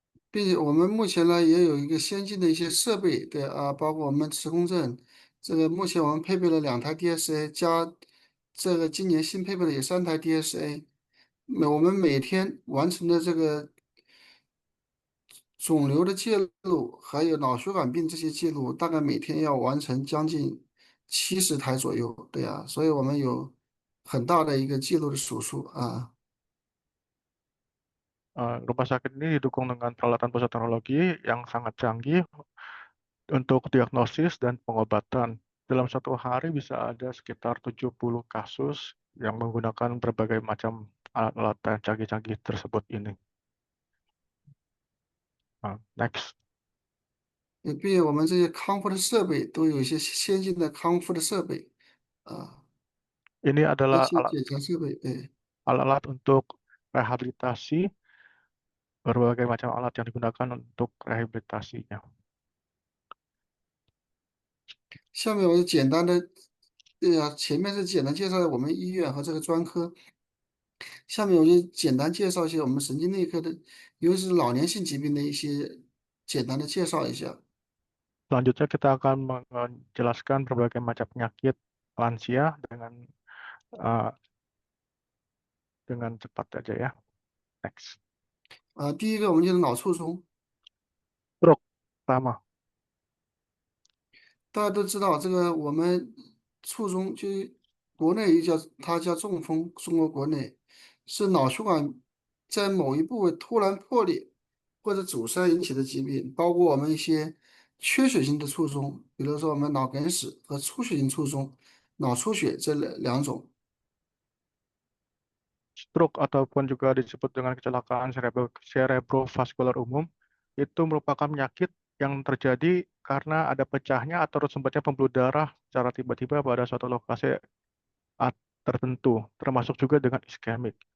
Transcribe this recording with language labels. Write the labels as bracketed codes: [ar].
[zh] 并且我们目前呢也有一个先进的一些设备，对啊，包括我们磁共振，这个目前我们配备了2台 DSA 加这个今年新配备的有3台 DSA，我们每天完成的这个肿瘤的介入，还有脑血管病这些介入，大概每天要完成将近70台左右，对啊，所以我们有很大的一个介入的手术啊。 [id] Rumah sakit ini didukung dengan peralatan pusat teknologi yang sangat canggih untuk diagnosis dan pengobatan. Dalam satu hari bisa ada sekitar 70 kasus yang menggunakan berbagai macam alat-alat yang canggih-canggih tersebut ini. [en] Next. [zh] 并且我们这些康复的设备都有一些先进的康复的设备啊， [id] Ini [zh] 而 [id] adalah [zh] 且检查设备，对， [id] alat-alat untuk rehabilitasi, berbagai macam alat yang digunakan untuk rehabilitasinya. [zh] 下面我就简单的，前面是简单介绍了我们医院和这个专科，下面我就简单介绍一些我们神经内科的，尤其是老年性疾病的一些简单的介绍一下。 [id] Selanjutnya kita akan menjelaskan berbagai macam penyakit lansia uh, dengan cepat aja ya. [en] Next. [zh] 第一个我们就是脑卒中， [id] Stroke pertama. [zh] 大家都知道这个我们卒中就国内又叫它叫中风，中国国内是脑血管在某一部位突然破裂或者阻塞引起的疾病，包括我们一些缺血性的卒中，比如说我们脑梗死和出血性卒中、脑出血这两种。 [id] Stroke ataupun juga disebut dengan kecelakaan cerebrovaskular umum itu merupakan penyakit yang terjadi karena ada pecahnya atau sumbatnya pembuluh darah secara tiba-tiba pada suatu lokasi tertentu, termasuk juga dengan iskemik.